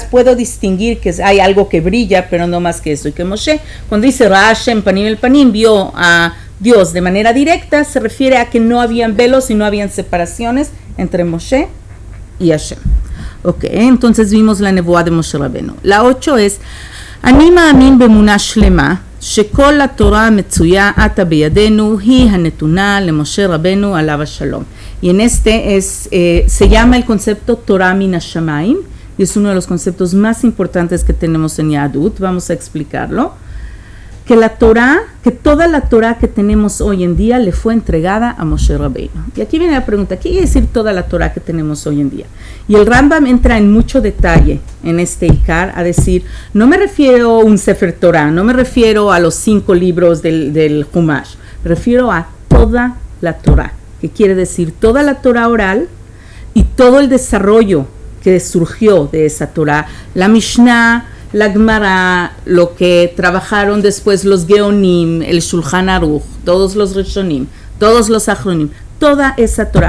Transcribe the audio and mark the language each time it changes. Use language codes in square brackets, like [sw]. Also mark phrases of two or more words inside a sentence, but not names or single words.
[es] Puedo distinguir que hay algo que brilla, pero no más que eso. Y que Moshe, cuando dice [he] ראה השם פנים אל פנים, [es] vio a Dios de manera directa se refiere a que no habían velos y no habían separaciones entre Moshe y Hashem. Ok, entonces vimos la nebuá de Moshe Rabbeinu. La 8 es, [he] אני מאמין באמונה שלמה, שכל התורה המצויה עתה בידינו היא הנתונה למשה רבנו עליו השלום. [es] Y en este se llama el concepto [he] תורה מן השמים, [es] y es uno de los conceptos más importantes que tenemos en Yahadut. Vamos a explicarlo. Que toda la Torah que tenemos hoy en día le fue entregada a Moshe Rabbeinu. Y aquí viene la pregunta, ¿qué quiere decir toda la Torah que tenemos hoy en día? Y el Rambam entra en mucho detalle en este Ikar a decir, no me refiero a un Sefer Torah, no me refiero a los 5 libros del Humash, me refiero a toda la Torah, que quiere decir toda la Torah oral y todo el desarrollo que surgió de esa Torah, la Mishnah, la Gemara, lo que trabajaron después los Geonim, el Shulchan Aruch, todos los Rishonim, todos los Achronim, toda esa Torah.